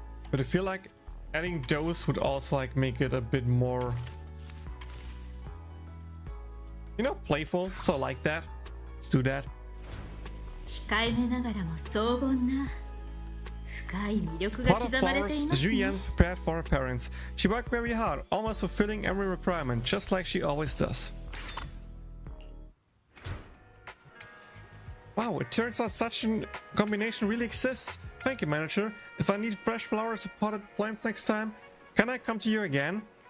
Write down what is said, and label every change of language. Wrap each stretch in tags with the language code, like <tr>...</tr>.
<en>But I feel like adding those would also like make it a bit more, you know, playful. So I like that. Let's do that.</en> <ja>控えめながらも荘厳な深い魅力が</ja> <en>Pot of</en> <ja>刻まれてい</ja> <en>flowers</en> <ja>ますね。</ja> <en>Julian's prepared for her parents. She worked very hard, almost fulfilling every requirement, just like she always does. Wow, it turns out such a combination really exists. Thank you, manager. If I need fresh flowers or potted plants next time, can I come to you again?</en>